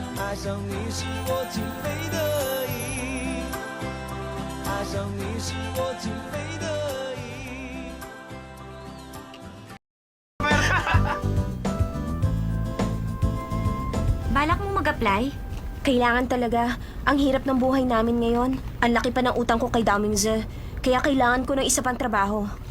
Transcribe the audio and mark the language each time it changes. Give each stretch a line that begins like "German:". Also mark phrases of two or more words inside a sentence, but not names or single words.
Chinese: 爱上你是我情非得已，爱上你是我情非得已。
Filipino: Balak mong mag-apply? Kailangan talaga. Ang hirap ng buhay namin ngayon. Ang laki pa ng utang ko kay Damingze. Kaya kailangan ko ng isa pang trabaho.